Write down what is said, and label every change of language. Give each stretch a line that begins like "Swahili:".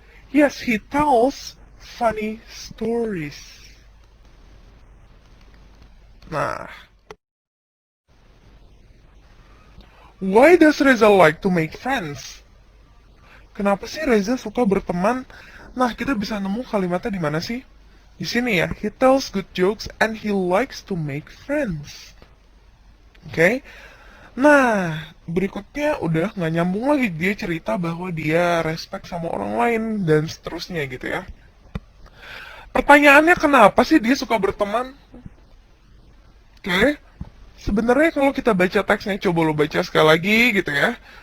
English: Yes, he tells funny stories. Nah, why does Reza like to make friends?
Indonesian: Kenapa sih Reza suka berteman? Nah, kita bisa nemu kalimatnya di mana sih? Di sini ya, he tells good jokes and he likes to make friends. Oke? Nah, berikutnya udah nggak nyambung lagi. Dia cerita bahwa dia respect sama orang lain dan seterusnya gitu ya. Pertanyaannya kenapa sih dia suka berteman? Oke? Sebenarnya kalau kita baca teksnya, coba lo baca sekali lagi gitu ya.